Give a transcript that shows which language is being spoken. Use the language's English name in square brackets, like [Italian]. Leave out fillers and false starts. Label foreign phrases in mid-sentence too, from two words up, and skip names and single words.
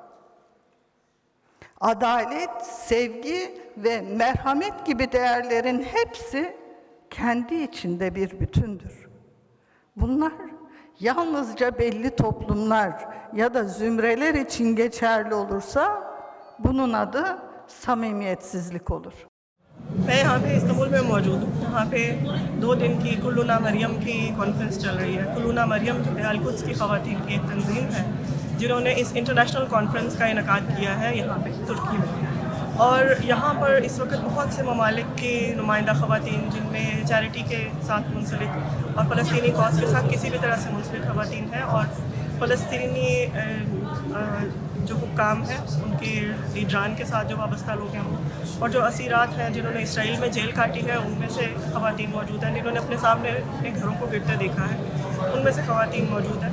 [Turkish] Adalet, sevgi ve merhamet gibi değerlerin hepsi kendi içinde bir bütündür. Bunlar yalnızca belli toplumlar ya da zümreler için geçerli olursa bunun adı samimiyetsizlik olur. [Urdu] میں یہاں پہ استنبول میں موجود ہوں۔ یہاں پہ 2 دن کی کلنا مریم کی کانفرنس چل رہی ہے. کلنا مریم جو ہے القدس کی خواتین کی ایک تنظیم ہے جنہوں نے اس [English] international conference [Urdu] کا انعقاد کیا ہے یہاں پہ ترکی میں. اور یہاں پر اس وقت بہت سے ممالک کی نمائندہ خواتین جن میں چیریٹی کے ساتھ منسلک اور فلسطینی کاز کے ساتھ کسی بھی طرح سے منسلک خواتین ہیں اور فلسطینی جو حکام ہیں ان کے لیڈران کے ساتھ جو وابستہ لوگ ہیں وہ اور جو اسیرات ہیں جنہوں نے اسرائیل میں جیل کاٹی ہے ان میں سے خواتین موجود ہیں جنہوں نے اپنے سامنے اپنے گھروں کو گرتے دیکھا ہے ان میں سے خواتین موجود ہیں.